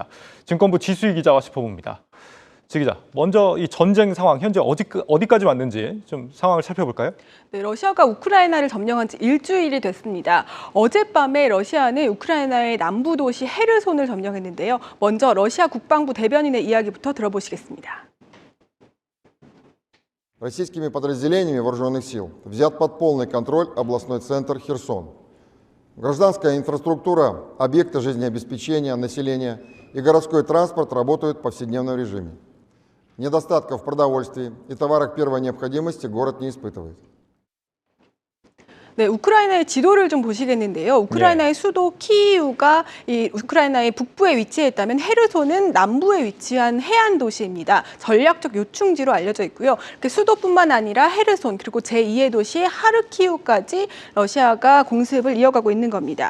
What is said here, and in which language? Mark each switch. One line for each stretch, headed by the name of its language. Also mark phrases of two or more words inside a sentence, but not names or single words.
Korean: 증권부 지수희 기자가 짚어봅니다. 지 기자, 먼저 이 전쟁 상황 현재 어디까지 왔는지 좀 상황을 살펴볼까요? 네, 러시아가 우크라이나를 점령한 지 일주일이 됐습니다. 어젯밤에 러시아는 우크라이나의 남부 도시 헤르손을 점령했는데요. 먼저 러시아 국방부 대변인의 이야기부터 들어보시겠습니다.
Russian: Российскими подразделениями вооруженных сил взят под полный контроль областной центр Херсон. Гражданская инфраструктура, объекты жизнеобеспечения населения и городской транспорт работают в повседневном режиме. Недостатков в продовольствии и товарах первой необходимости город не испытывает.
Korean: 네, 우크라이나의 지도를 좀 보시겠는데요. 우크라이나의 수도 키이우가 이 우크라이나의 북부에 위치해 있다면 헤르손은 남부에 위치한 해안 도시입니다. 전략적 요충지로 알려져 있고요. 수도뿐만 아니라 헤르손 그리고 제2의 도시 하르키우까지 러시아가 공습을 이어가고 있는 겁니다.